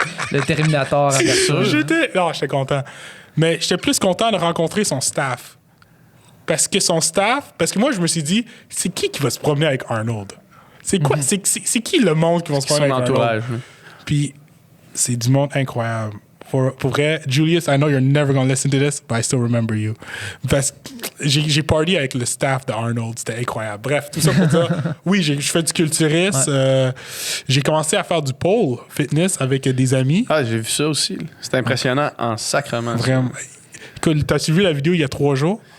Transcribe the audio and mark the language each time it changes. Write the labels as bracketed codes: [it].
[fr] Le Terminator à Berthold. J'étais content. Mais j'étais plus content de rencontrer son staff. Parce que moi, je me suis dit, c'est qui va se promener avec Arnold? C'est quoi? C'est qui le monde qui va se promener avec Arnold? Puis, c'est du monde incroyable. Pour vrai, [en] Julius, I know you're never gonna listen to this, but I still remember you. [fr] Parce que j'ai party avec le staff de Arnold, c'était incroyable. Bref, tout ça pour dire, oui, je fais du culturisme. J'ai commencé à faire du pole fitness avec des amis. Ah, j'ai vu ça aussi. C'est impressionnant en sacrement. Vraiment. Écoute, t'as-tu vu la vidéo il y a 3 jours?